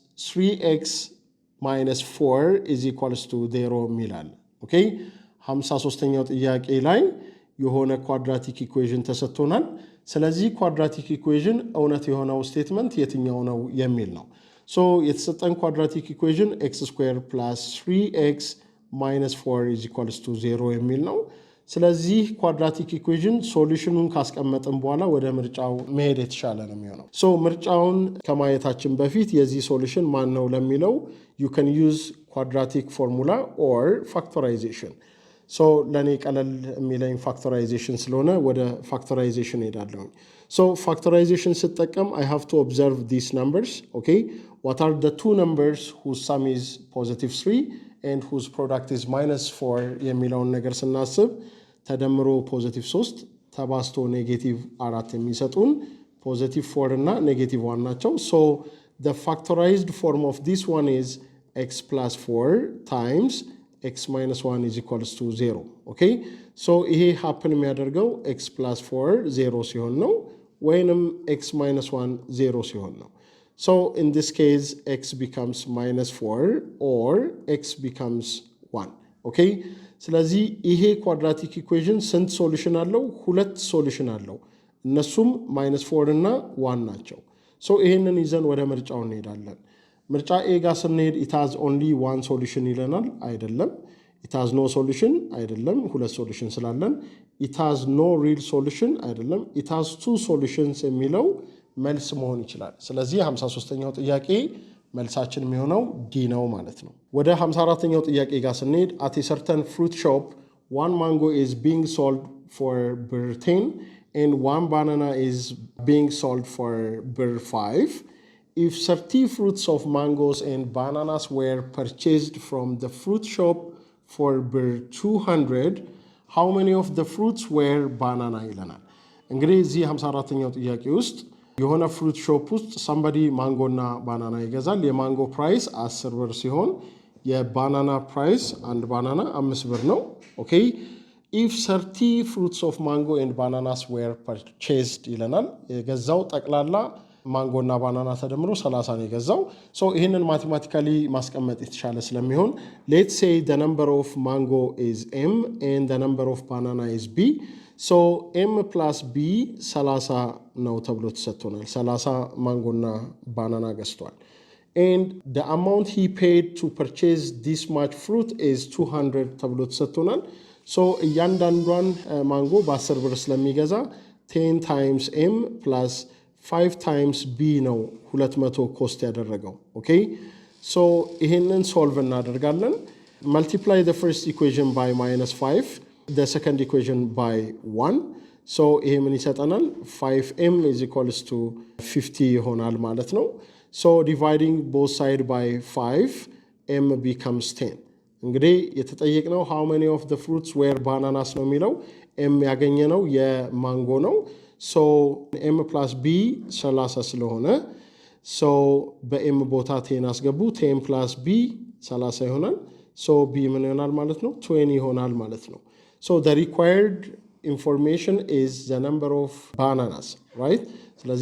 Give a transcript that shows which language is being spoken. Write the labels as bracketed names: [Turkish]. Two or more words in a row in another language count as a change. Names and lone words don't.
[English] 3x minus 4 is equals to 0 [Amharic] የሚላል። ኦኬ 53ኛው ጥያቄ ላይ የሆነ [English] quadratic equation [Amharic] ተሰጥቶናል። ስለዚህ [English] quadratic equation [Amharic] እውነት የሆነው ስቴትመንት የትኛው ነው የሚል ነው። So የተሰጠን [English] quadratic equation x square plus 3x minus 4 is equals to 0 [Amharic] የሚል ነው። ስለዚህ [English] quadratic equation [Amharic] ሶሉሽኑን ካስቀመጥን በኋላ ወደ ምርጫው መሄድ የተሻለ ነው የሚሆነው። ሶ ምርጫውን ከማየታችን በፊት የዚህ ሶሉሽን ማን ነው ለሚለው [English] you can use quadratic formula or factorization. [Amharic] ሶ ለኔ ቀለል የሚለኝ ፋክተራይዜሽን ስለሆነ ወደ ፋክተራይዜሽን ሄዳለሁ። [English] So factorization [Amharic] ስጠቀም [English] I have to observe these numbers. Okay, what are the two numbers whose sum is positive 3 and whose product is minus 4 [Amharic] የሚለውን ነገር ስናስብ ተደምሮ ፖዚቲቭ 3 ተባዝቶ ኔጌቲቭ 4 የሚሰጡን ፖዚቲቭ 4 እና ኔጌቲቭ 1 ናቸው። [English] So the factorized form of this one is x plus 4 times x minus 1 is equals to 0. Okay, so [Amharic] ይሄ happen የሚያደርገው [English] x plus 4 0 [Amharic] ሲሆን ነው ወይንም [English] x minus 1 0 [Amharic] ሲሆን ነው። [English] So in this case x becomes minus 4 or x becomes 1. [Amharic] Okay, ስለዚህ ይሄ [English] quadratic equation [Amharic] ስንት ሶሉሽን አለው? ሁለት ሶሉሽን አለው። እነሱም minus 4 እና 1 ናቸው። So ይሄንን ይዘን ወደ ምርጫው እንሄዳለን። ምርጫ ኤ ጋር ስንሄድ [English] it has only one solution [Amharic] ይለናል። አይደለም። [English] it has no solution [Amharic] አይደለም። ሁለት ሶሉሽን ስላለን [English] it has no real solution አይደለም። it has two solutions [Amharic] የሚለው መልስ መሆን ይችላል። ስለዚህ 53ኛው ጥያቄ መልሳችን የሚሆነው ዲ ነው ማለት ነው። ወደ 54ኛው ጥያቄ ጋር ስንሄድ [English] at a certain fruit shop one mango is being sold for ብር 10 and one banana is being sold for ብር 5. If 30 fruits of mangoes and bananas were purchased from the fruit shop for ብር 200, how many of the fruits were banana [Amharic] ይለናል። እንግዲህ እዚህ 54ኛው ጥያቄ ውስጥ የሆነ [English] fruit shop [Amharic] ውስጥ ሳምባዲ ማንጎና ባናና ይገዛል። የማንጎ ፕራይስ 10 ብር ሲሆን የባናና ፕራይስ አንድ ባናና 5 ብር ነው። ኦኬ [English] if 30 fruits of mango and bananas were purchased [Amharic] ይለናል። የገዛው ጠቅላላ ማንጎና ባናና ተደምሮ 30 ነው የገዛው። ሶ ይሄንን ማቴማቲካሊ ማስቀመጥ የተሻለ ስለሚሆን [English] let's say the number of mango is m and the number of banana is b. so m plus b 30 [Amharic] ነው ተብሎ ተሰጥቶናል። 30 ማንጎና ባናና ገዝቷል። [English] and the amount he paid to purchase this much fruit is 200 [Amharic] ተብሎ ተሰጥቶናል [English] so [Amharic] እያንዳንዷን ማንጎ በ10 ብር ስለሚገዛ [English] 10 times m plus 5 times b [Amharic] ነው 200 ኮስት ያደረገው [English] okay so [Amharic] ይሄንን ሶልቭ እናደርጋለን [English] multiply the first equation by -5 the second equation by 1 so [Amharic] ይሄ ምን ይሰጠናል [English] 5m is equals to 50 [Amharic] ይሆናል ማለት ነው [English] so dividing both side by 5 m becomes 10 [Amharic] እንግዲህ የተጠየቅነው [English] how many of the fruits were bananas [Amharic] ነው የሚለው [English] m ያገኘነው [Amharic] የማንጎ ነው [English] so m plus b 30 [Amharic] ስለሆነ so በm ቦታ 10 አስገቡ [English] 10 plus b 30 [Amharic] ይሆናል [English] so b [Amharic] ምን ይሆናል ማለት ነው 20 ይሆናል ማለት ነው [English] so the required information is the number of bananas right ስለዚህ